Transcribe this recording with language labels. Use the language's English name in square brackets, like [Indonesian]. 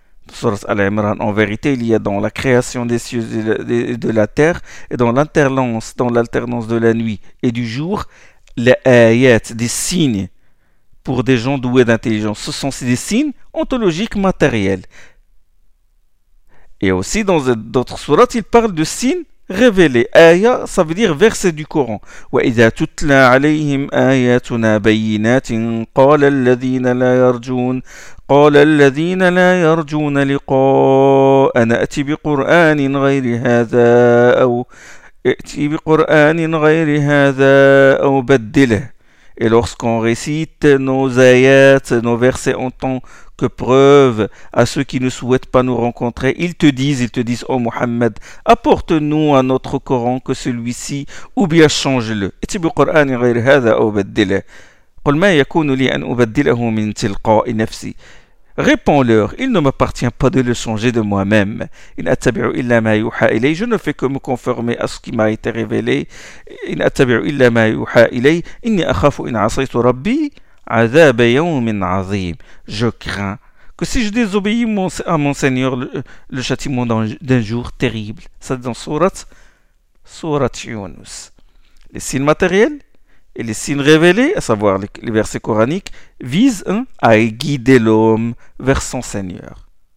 [French] Surat Al-Imran, en vérité, il y a dans la création des cieux et de la terre et dans l'alternance de la nuit et du jour, les ayats, des signes pour des gens doués d'intelligence. Ce sont des signes ontologiques matériels. Et aussi, dans d'autres surat, il parle de signes révélés. Aya, ça veut dire verset du Coran. [Arabic] وَإِذَا تُتْلَى عَلَيْهِمْ آيَاتُنَا بَيِّنَاتٍ قَالَ الَّذِينَ لَا يَرْجُونَ قال الذين لا يرجون لقاء نأتي بقرآن غير هذا أو ائتي بقرآن غير هذا أو بدله. [French] Et lorsqu'on récite nos ayats, nos versets en tant que preuve à ceux qui ne souhaitent pas nous rencontrer, ils te disent, ô Muhammad, apporte-nous un autre Coran que celui-ci, ou bien change-le. [Arabic] ائتي بقرآن غير هذا أو بدله. قل ما يكون لي أن أبدله من تلقاء نفسي. [French] Réponds-leur, il ne m'appartient pas de le changer de moi-même. [Arabic] إن أتبع إلا ما يوحى إلي. [French] Je ne fais que me conformer à ce qui m'a été révélé. [Arabic] إن أتبع إلا ما يوحى إلي. إني أخاف إن عصيت ربي عذاب يوم عظيم. [French] Je crains que si je désobéis à mon Seigneur, le châtiment d'un jour terrible. Ça dans sourate Yunus. Les signes matériels et les signes révélés, à savoir les versets coraniques, visent à guider l'homme vers son Seigneur.